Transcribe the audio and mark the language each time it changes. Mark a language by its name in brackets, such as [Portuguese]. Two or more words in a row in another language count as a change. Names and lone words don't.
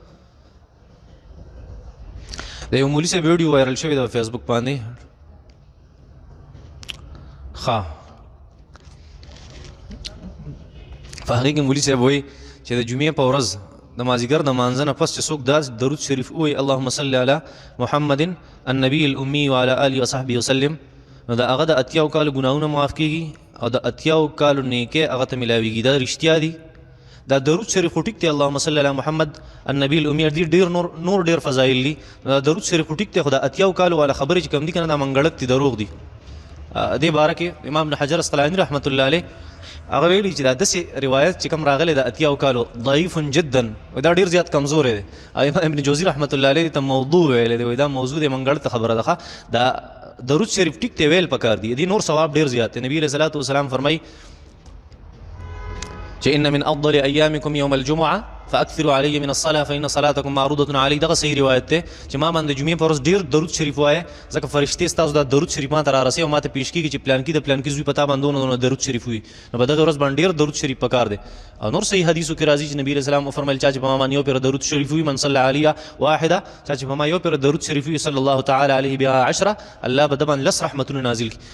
[Pashto] د یو مولي صاحب ویډیو وایرل شوی ده په فیسبوک باندې. ښه، په هغې کې مولي صاحب وایي چې د جمعې په ورځ د مازدیګر د مانځه نه پس چې څوک دا درود شریف ووایي [Arabic] اللهم صل علی محمد النبي الامي وعلى آله وصحبه وسلم، [Pashto] نو د هغه د اتیاو کالو ګناهونه معاف کېږي او د اتیاو کالو نیکۍ هغه ته میلاویږي. دا رښتیا دي. دا درود شریف خو ټیک دی، [Arabic] اللهم صل علی محمد النبي الامي، [Pashto] ډېر نور ډېر فضایل دي. دا درود شریف خو ټیک دی، خو د اتیاو کالو والا خبرې چې کوم دي که نه، دا منګړک دي، دروغ دي. دې باره کې امام ابن حجر اسقلاني رحمت الله علیه هغه ویلي چې دا داسې روایت چې کوم راغلی د اتیاو کالو [Arabic] ضعیف جدا، [Pashto] دا ډېر زیات کمزوری دی. امام ابن جوزي رحمت الله علیه ته موضوع ویلی دی، دا موضوع دی، منګړته خبره ده. دا درود شریف ټیک دی ویل پکار دی، دې نور ثواب ډېر زیات دی. [Arabic] نبي علیه الصلاة والسلام [Pashto] فرمایي چې [Arabic] ان من افضل ایامکم یوم الجمعه فاکثروا علی من الصلاه فان صلاتکم معروضه علی. [Pashto] دغه صحیح روایت دی چې ما باندې جمعې په ورځ ډېر درود شریف وایه، ځکه فرشتې ستاسو دا درود شریف ما ته رارسوي او ما ته پیش کېږي چې پلانکي د پلانکي زوی په تا باندې دونه درود شریف وي، نو په دغه ورځ باندې ډېر درود شریف پکار دی. او نور صحیح حدیثو کې راځي چې نبي علیه السلام وفرمیل چا چې په ما باندې یو پېره درود شریف وي [Arabic] من صلی علیه واحده، [Pashto] چا چې په ما یو پېره درود شریف وي [Arabic] صلی الله تعالی علیه بها عشره، [Pashto] الله به د باندې 10 رحمتونه نازل کړي.